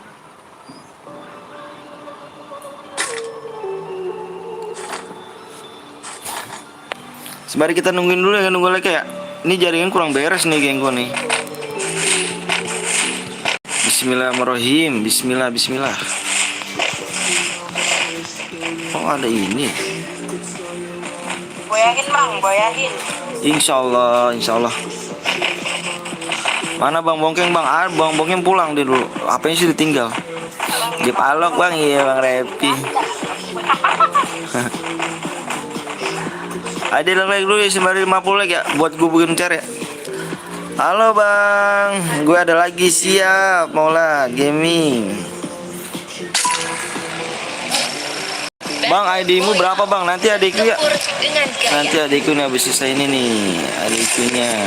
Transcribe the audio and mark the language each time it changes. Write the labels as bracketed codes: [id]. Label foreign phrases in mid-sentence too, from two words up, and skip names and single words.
[id] Sembari kita nungguin dulu ya, nunggu lagi ya. Ini jaringan kurang beres nih geng gua nih. Bismillahirrahmanirrahim. Bismillah. Oh ada ini. Boyahin Bang, boyahin. [ar] إن شاء الله. [id] Mana Bang Bongkeng Bang? Bang Bongkeng pulang dia dulu. Apanya sih ditinggal? Dia palok Bang, iya Bang Repi. Ada like dulu ya, sembari 50 like ya, buat gue bikin share ya. Halo Bang, gue ada lagi, siap. Mola Gaming. Bang, ID-mu berapa Bang? Nanti adikku ya. Nanti adikku nih habis selesai ini nih, adiknya.